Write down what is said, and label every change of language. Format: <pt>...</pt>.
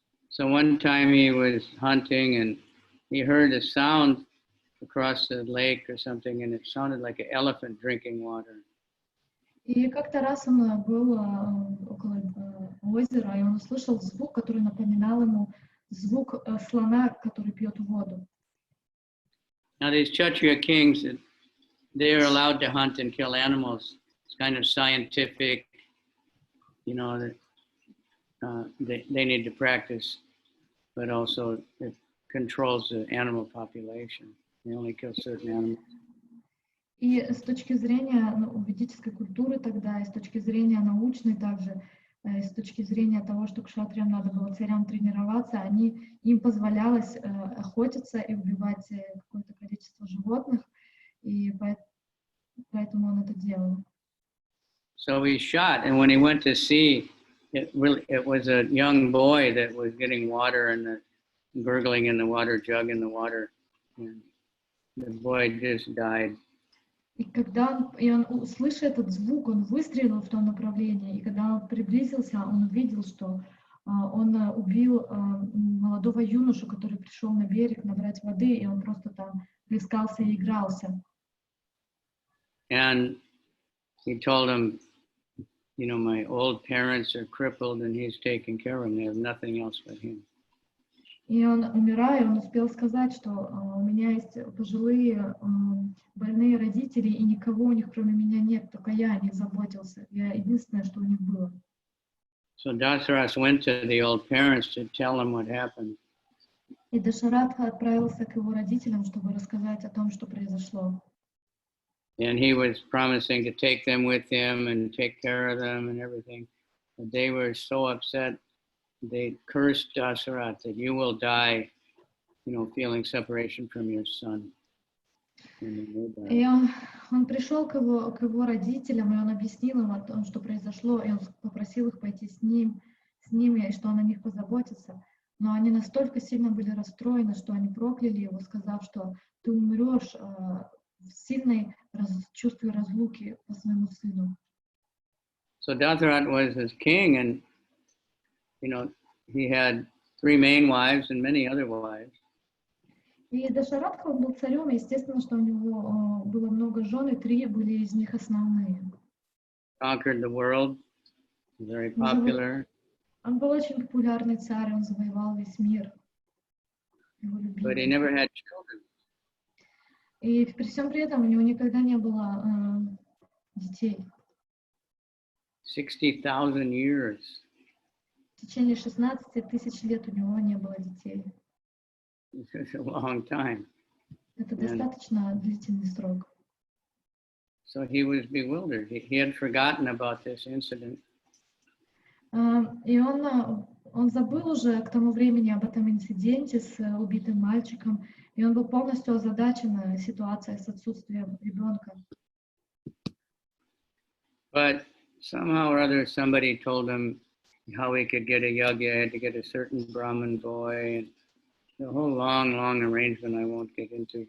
<en>So one time he was hunting and he heard a sound across the lake or something, and it sounded like an elephant drinking water.</en> <ru>И как-то раз он был около озера, и он услышал звук, который напоминал ему звук слона, который пьет воду.</ru> <en>Now these Kshatriya kings, they are allowed to hunt and kill animals. It's kind of scientific, you know, that they need to practice, but also it controls the animal population. They only kill certain animals.</en> <ru>И с точки зрения ведической культуры тогда, и с точки зрения научной также, и с точки зрения того, что кшатриям надо было царям тренироваться, им позволялось охотиться и убивать какое-то количество животных, и поэтому он это делал.</ru> <en>So he shot, and when he went to see, it was a young boy that was getting water and gurgling in the water jug in the water, and the boy just died.</en> <ru>И когда он услышал этот звук, он выстрелил в том направлении, и когда он приблизился, он увидел, что он убил молодого юношу, который пришел на берег набрать воды, и он просто там плескался и игрался.</ru> <en>And he told him, you know, my old parents are crippled and he's taking care of them. They have nothing else but him.</en> <ru>И он, умирая, он успел сказать, что у меня есть пожилые больные родители, и никого у них кроме меня нет, только я о них заботился. Я единственное, что у них было.</ru> <en>So Dasarat went to the old parents to tell them what happened.</en> <ru>И Дашарат отправился к его родителям, чтобы рассказать о том, что произошло.</ru> <en>And he was promising to take them with him and take care of them and everything. But they were so upset. They cursed Dasarat that you will die, you know, feeling separation from your son.</en> <ru>И он пришел к его родителям, и он объяснил им о том, что произошло, и он попросил их пойти с ними, и что он о них позаботится. Но они настолько сильно были расстроены, что они прокляли его, сказав, что ты умрешь в сильной чувстве разлуки по своему сыну.</ru> <en>So Dasarat was his king, and you know, he had 3 main wives and many other wives.</en> <ru>И Дашарат был царем, и естественно, что у него было много жен, и 3 были из них основные.</ru> <en>Conquered the world, very popular.</en> <ru>Он был очень популярный царь, он завоевал весь мир. Его любили.</ru> <en>But he never had children.</en> <ru>И при всем при этом у него никогда не было детей.</ru> <en>60,000 years.</en> <ru>В течение 16 тысяч лет у него не было детей.</ru> <en>It's a long time.</en> <ru>Это достаточно длительный срок.</ru> <en>So he was bewildered. He had forgotten about this incident.</en> <ru>И он забыл уже к тому времени об этом инциденте с убитым мальчиком, и он был полностью озадачен ситуацией с отсутствием ребенка.</ru> <en>But somehow or other, somebody told him how he could get a yagya, had to get a certain Brahmin boy, and the whole long arrangement I won't get into.</en>